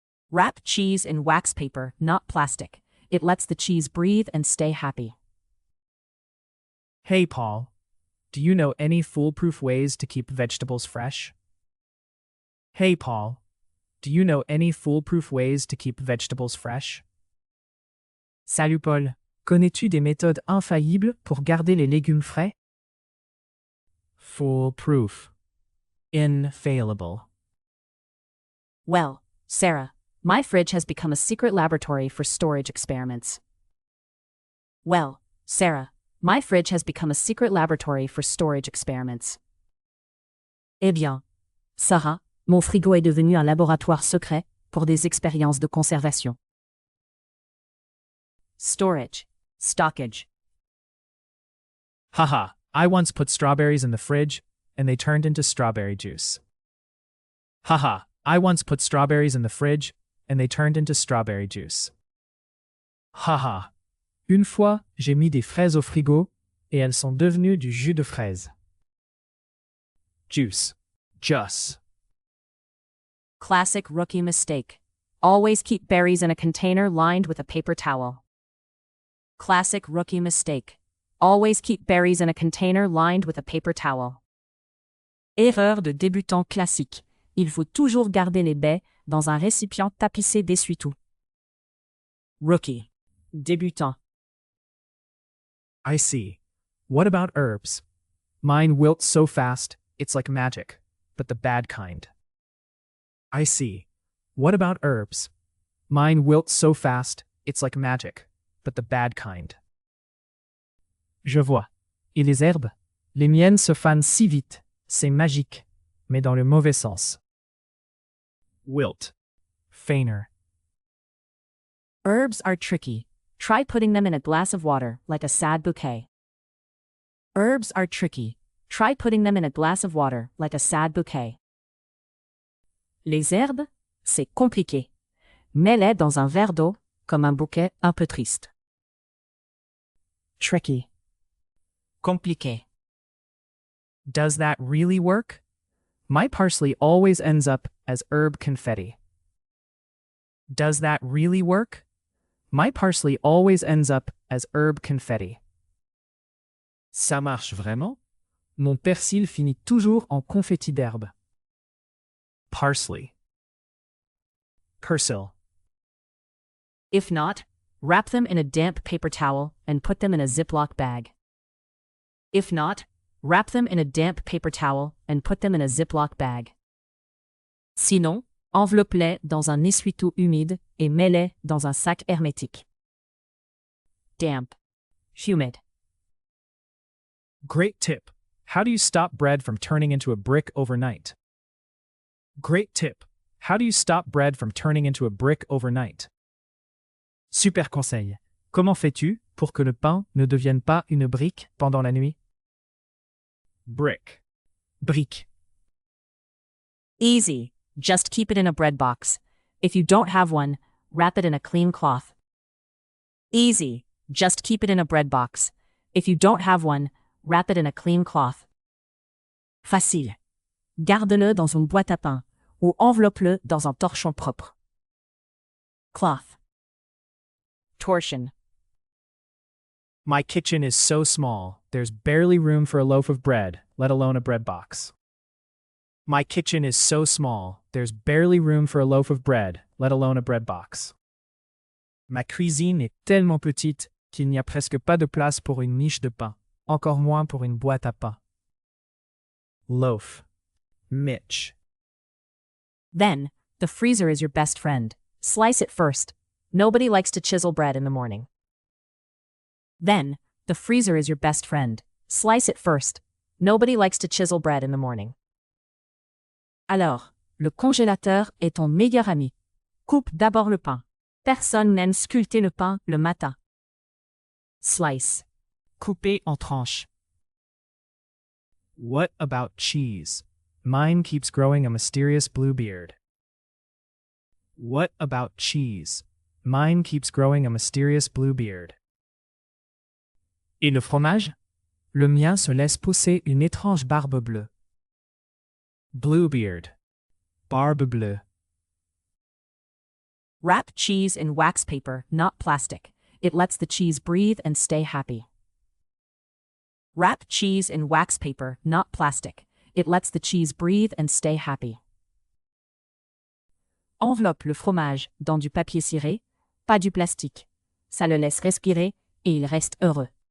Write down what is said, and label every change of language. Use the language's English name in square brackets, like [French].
[English] Wrap cheese in wax paper, not plastic. It lets the cheese breathe and stay happy. Hey, Paul. Do you know any foolproof ways to keep vegetables fresh? Hey, Paul. Do you know any foolproof ways to keep vegetables fresh? [French] Salut Paul, connais-tu des méthodes infaillibles pour garder les légumes frais? [English] Foolproof. Infallible. Well, Sarah, my fridge has become a secret laboratory for storage experiments. Well, Sarah, my fridge has become a secret laboratory for storage experiments. [French] Eh bien, Sarah, mon frigo est devenu un laboratoire secret pour des expériences de conservation. [English] Storage. Stockage. Haha, I once put strawberries in the fridge, and they turned into strawberry juice. Haha, I once put strawberries in the fridge, and they turned into strawberry juice. Haha. [French] Une fois, j'ai mis des fraises au frigo, et elles sont devenues du jus de fraise. [English] Juice. Juice. Classic rookie mistake. Always keep berries in a container lined with a paper towel. Classic rookie mistake. Always keep berries in a container lined with a paper towel. [French] Erreur de débutant classique. Il faut toujours garder les baies dans un récipient tapissé d'essuie-tout. [English] Rookie. Débutant. I see. What about herbs? Mine wilt so fast, it's like magic, but the bad kind. I see. What about herbs? Mine wilt so fast, it's like magic, but the bad kind. [French] Je vois. Et les herbes? Les miennes se fanent si vite, c'est magique, mais dans le mauvais sens. [English] Wilt. Feigner. Herbs are tricky. Try putting them in a glass of water, like a sad bouquet. Herbs are tricky. Try putting them in a glass of water, like a sad bouquet. [French] Les herbes, c'est compliqué. Mets-les dans un verre d'eau, comme un bouquet un peu triste. [English] Tricky. [French] Compliqué. [English] Does that really work? My parsley always ends up as herb confetti. Does that really work? My parsley always ends up as herb confetti. [French] Ça marche vraiment? Mon persil finit toujours en confetti d'herbe. [English] Parsley. Persil. If not, wrap them in a damp paper towel and put them in a Ziploc bag. If not, wrap them in a damp paper towel and put them in a Ziploc bag. [French] Sinon, enveloppe-les dans un essuie-tout humide et mets-les dans un sac hermétique. [English] Damp. Humid. Great tip. How do you stop bread from turning into a brick overnight? Great tip. How do you stop bread from turning into a brick overnight? [French] Super conseil. Comment fais-tu pour que le pain ne devienne pas une brique pendant la nuit? [English] Brick. [French] Brique. [English] Easy. Just keep it in a bread box. If you don't have one, wrap it in a clean cloth. Easy. Just keep it in a bread box. If you don't have one, wrap it in a clean cloth. [French] Facile. Garde-le dans une boîte à pain ou enveloppe-le dans un torchon propre. [English] Cloth. Torsion. My kitchen is so small, there's barely room for a loaf of bread, let alone a bread box. My kitchen is so small, there's barely room for a loaf of bread, let alone a bread box. [French] Ma cuisine est tellement petite qu'il n'y a presque pas de place pour une miche de pain, encore moins pour une boîte à pain. [English] Loaf. Mitch. Then, the freezer is your best friend. Slice it first. Nobody likes to chisel bread in the morning. Then, the freezer is your best friend. Slice it first. Nobody likes to chisel bread in the morning. [French] Alors, le congélateur est ton meilleur ami. Coupe d'abord le pain. Personne n'aime sculpter le pain le matin. [English] Slice. [French] Couper en tranches. [English] What about cheese? Mine keeps growing a mysterious blue beard. What about cheese? Mine keeps growing a mysterious blue beard. [French] Et le fromage? Le mien se laisse pousser une étrange barbe bleue. [English] Bluebeard. Barbe bleue. Wrap cheese in wax paper, not plastic. It lets the cheese breathe and stay happy. Wrap cheese in wax paper, not plastic. It lets the cheese breathe and stay happy. [French] Enveloppe le fromage dans du papier ciré, pas du plastique. Ça le laisse respirer et il reste heureux.